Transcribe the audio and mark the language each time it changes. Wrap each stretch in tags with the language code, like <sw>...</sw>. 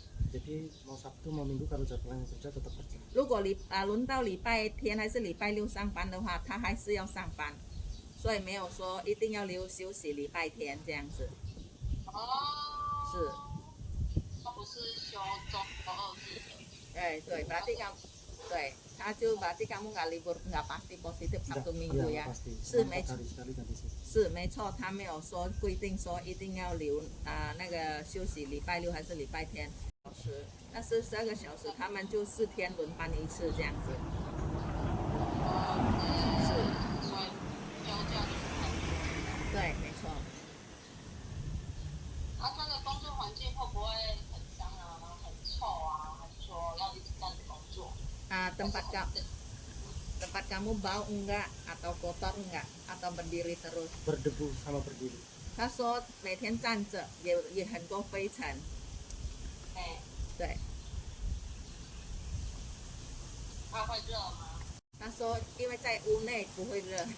<id>jadi mau Sabtu mau Minggu kalau jadwalnya kerja tetap kerja.</id> <zh>如果轮到礼拜天还是礼拜六上班的话，他还是要上班，所以没有说一定要留休息礼拜天这样子。哦。是。他不是休周2日的。对</zh> <id>berarti kamu， 对，他就berarti kamu nggak libur nggak pasti positif Sabtu Minggu ya，</id> <zh>是没错，是没错，他没有说规定说一定要留那个休息礼拜六还是礼拜天小时，但是12个小时，他们就4天轮班一次这样子。是，所以休假就是很多。对，没错。他的工作环境会不会很脏啊，然后很臭啊，还是说要一直站着工作</zh> <id>？tempat kamu bau enggak atau kotor enggak atau berdiri terus? Berdebu sama berdiri.</id> <zh>他说每天站着也很多灰尘。对。他会热吗？他说因为在屋内不会热。</zh>